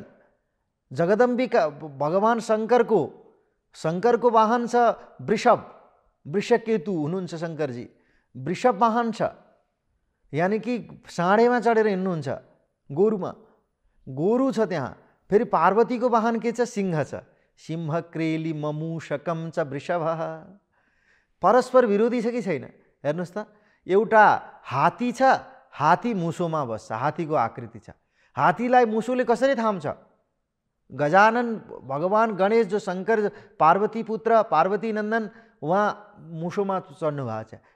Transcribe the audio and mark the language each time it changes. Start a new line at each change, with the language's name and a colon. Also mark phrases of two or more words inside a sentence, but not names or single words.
Nepali: जगदम्बिका भगवान शङ्करको वाहन छ वृषभ, वृषकेतु हुनुहुन्छ शङ्करजी, वृषभ वाहन छ, यानि कि साँढेमा चढेर हिँड्नुहुन्छ, गोरुमा गोरु छ त्यहाँ। फेरि पार्वतीको वाहन के छ? सिंह छ,
Sanskrit: सिंह क्रेली ममुषकम च वृषभ।
Nepali: परस्पर विरोधी छ कि छैन? हेर्नुहोस् त, एउटा हात्ती छ, हात्ती मुसोमा बस्छ, हात्तीको आकृति छ। हात्तीलाई मुसोले कसरी थाम्छ? गजानन भगवान गणेश जो शङ्कर पार्वती पुत्र पार्वती नन्दन, उहाँ मुसोमा चढ्नु भएको छ।